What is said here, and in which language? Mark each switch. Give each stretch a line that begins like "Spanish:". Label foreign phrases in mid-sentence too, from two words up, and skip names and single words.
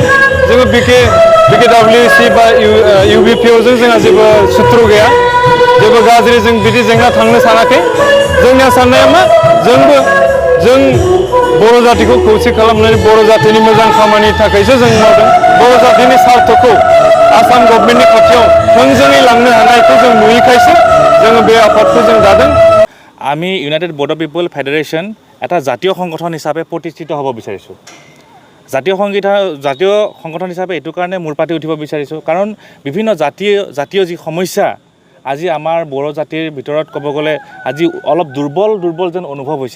Bodo: जोङो बिकेडब्लिउसि बा इउबिपिअजों जोंहा जेबो सुथ्रु गैया, जेबो गाज्रि जों बिदि जेंना थांनो सानाखै। जोंनिया साननाया मा, जों बर' जातिखौ खौसे खालामनानै बर' जातिनि मोजां खामानिनि थाखायसो जों मावदों। बर' जातिनि स्वार्थखौ आसाम गभर्नमेन्टनि खाथियाव थोंजोङै लांनो हानायखौ जों नुयैखायसो जोङो बे आफादखौ जों दादों।
Assamese: আমি ইউনাইটেড বড' পিপল ফেডাৰেশ্যন এটা জাতীয় সংগঠন হিচাপে প্ৰতিষ্ঠিত হ'ব বিচাৰিছোঁ। জাতীয় সংগঠন হিচাপে এইটো কাৰণে মূৰ পাতি উঠিব বিচাৰিছোঁ, কাৰণ বিভিন্ন জাতীয় যি সমস্যা আজি আমাৰ বড়ো জাতিৰ ভিতৰত ক'ব গ'লে আজি অলপ দুৰ্বল যেন অনুভৱ হৈছে।